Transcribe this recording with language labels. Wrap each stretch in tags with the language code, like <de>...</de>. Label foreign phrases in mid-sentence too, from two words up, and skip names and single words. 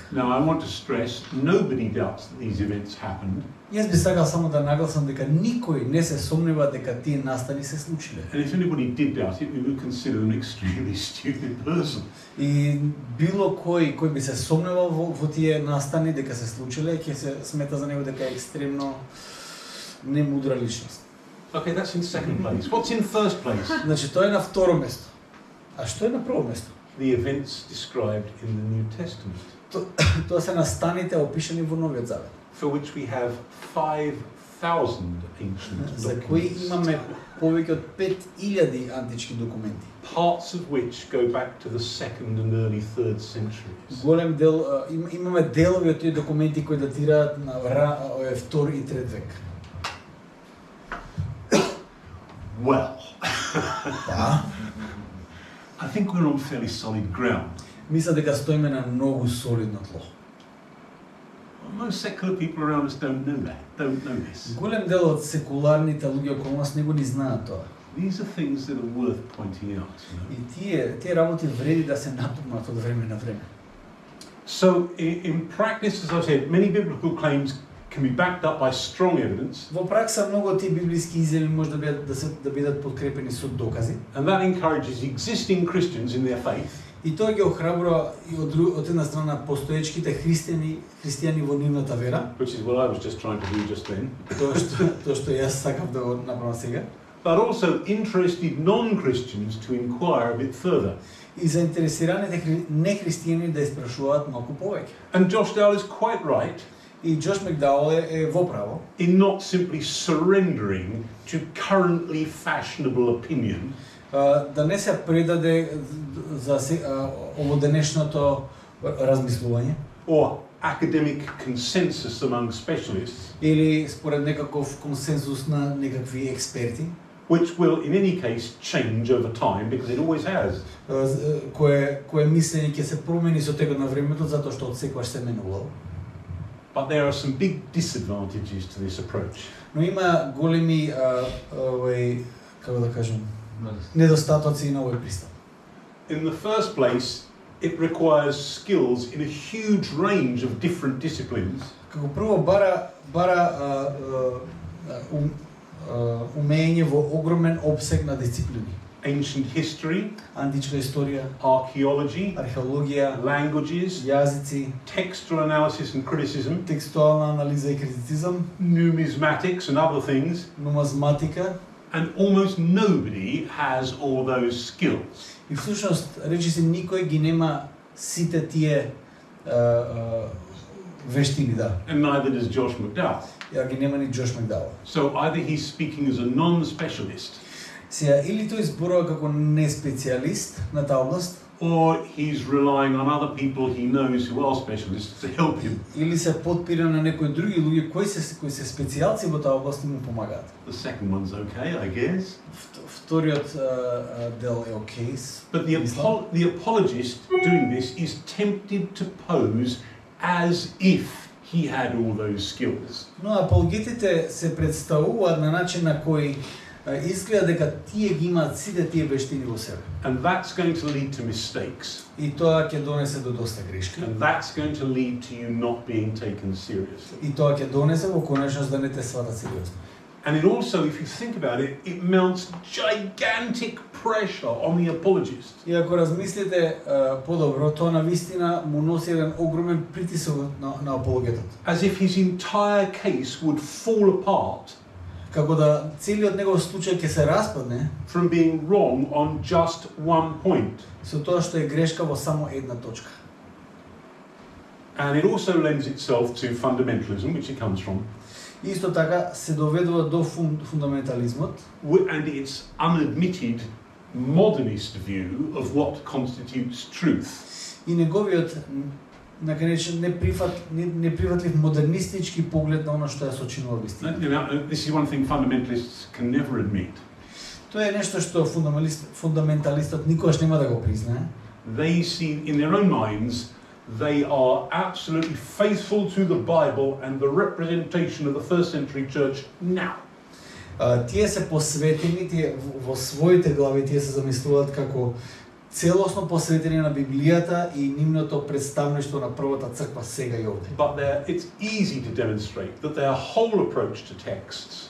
<en>Now I want to stress, nobody doubts that these events happened.</en> <mk>Јас би сакал само да нагласам дека никој не се сомнева дека тие настани се случиле.</mk> <en>And if anybody did doubt it, we would consider them an extremely stupid person.</en> <mk>И било кој би се сомневал во тие настани дека се случиле, ќе се смета за него дека е екстремно немудра личност.</mk> <en>Okay, that's in second place. What's in first place?</en> <mk>Значи тоа е на второ место. А што е на прво место?</mk> <en>The events described in the New Testament,</en> <mk>Тоа се настаните опишани во Новиот Завет,</mk> <en>for which we have 5,000 ancient</en> <mk>за кои</mk> <en>documents,</en> <mk>имаме повеќе од 5000 антички документи.</mk> <en>parts of which go back to the 2nd and early 3rd centuries.</en> <mk>Голем дел имаме делови од тие документи кои датираат на втори и трет век.</mk> <en>Well,</en> <mk>Да.</mk> <en>I think we're on fairly solid ground.</en> <mk>Мисля дека стоиме на многу солидно тло.</mk> <en>Most secular people around us don't know this.</en> <mk>Голем дел од секуларните луѓе околу нас не го ни знаат тоа.</mk> <en>These are things that are worth pointing out.</en> <mk>И тие работи вреди да се напомнат од време на време.</mk> <en>So, in practice, as I said, many biblical claims can be backed up by strong evidence,</en> <mk>Во пракса многу од тие библиски изјави може да бидат подкрепени со докази.</mk> <en>and that encourages existing Christians in their faith</en> <mk>И тоа ги охрабрува и од една страна постоечките христијани во нивната вера,</mk> <en>which is what I was just trying to do just then,</en> <mk>тоа што јас сакав да го направам сега,</mk> <en>but also interested non-Christians to inquire a bit further.</en> <mk>и заинтересираните нехристијани да испрашуваат малку повеќе.</mk> <en>And Josh Dowell is quite right</en> <mk>И Джош Макдауел е во право</mk> <en>in not simply surrendering to currently fashionable opinion,</en> <mk>да не се предаде за оводенешното размислување</mk> <en>or academic consensus among specialists,</en> <mk>или според некаков консенсус на некакви експерти,</mk> <en>which will in any case change over time because it always has.</en> <mk>кое мислење ќе се промени со текот на времето затоа што отсекогаш се менувало.</mk> <en>But there are some big disadvantages to this approach.</en> <mk>Но има големи како да кажам, недостатоци на овој пристап.</mk> <en>In the first place, it requires skills in a huge range of different disciplines,</en> <mk>Како прво бара умење во огромен обсег на дисциплини.</mk> <en>ancient history,</en> <mk>Античка историја,</mk> <en>archaeology,</en> <mk>археологија,</mk> <en>languages,</en> <mk>јазици,</mk> <en>textual analysis and criticism,</en> <mk>текстуална анализа и критицизам,</mk> <en>numismatics and other things,</en> <mk>нумазматика.</mk> <en>and almost nobody has all those skills.</en> <mk>И всушност, речиси, никој ги нема сите тие вештини, да.</mk> <en>And neither does Josh McDowell.</en> <mk>Ја ги нема ни Джош Макдауел.</mk> <en>So either he's speaking as a non-specialist,</en> <mk>Сега, или тој зборува како неспецијалист на таа област,</mk> <en>or he's relying on other people he knows who are specialists to help him.</en> <mk>или се подпира на некои други луѓе кои се специјалци во таа област и му помагаат.</mk> <en>The second one's okay, I guess.</en> <mk>Вториот дел е окей.</mk> <en>But the apologist doing this is tempted to pose as if he had all those skills.</en> <mk>Но апологетите се представуваат на начин на кој изгледа дека тие ги имаат сите тие вештини во себе.</mk> <en>And that's going to lead to mistakes.</en> <mk>И тоа ќе донесе до доста грешки.</mk> <en>And that's going to lead to you not being taken seriously.</en> <mk>И тоа ќе донесе во конечност да не те сватат сериозно.</mk> <en>And it also, if you think about it, it mounts gigantic pressure on the apologist.</en> <mk>И ако размислите подобро, тоа навистина му носи еден огромен притисок на апологетот.</mk> <en>As if his entire case would fall apart</en> <mk>Како да целиот негов случај ќе се распадне</mk> <en>from being wrong on just one point.</en> <mk>со тоа што е грешка во само една точка.</mk> <en>And it also lends itself to fundamentalism, which it comes from,</en> <mk>Исто така се доведува до фундаментализмот</mk> <en>and its unadmitted modernist view of what constitutes truth.</en> <mk>и неговиот наконечен неприфатлив модернистички поглед на она што ја сочинува вистина.</mk> <en>This is one thing fundamentalists can never admit.</en> <mk>Тоа е нешто што фундаменталистот никогаш нема да го признае.</mk> <en>They see in their own minds they are absolutely faithful to the Bible and the representation of the first century church now.</en> <mk>Тие се посветени, тие во своите глави тие се замислуваат како целосно посветени на Библијата и нивното представништво на првата црква сега и овде.</mk> <en>But it's easy to demonstrate that their whole approach to texts</en>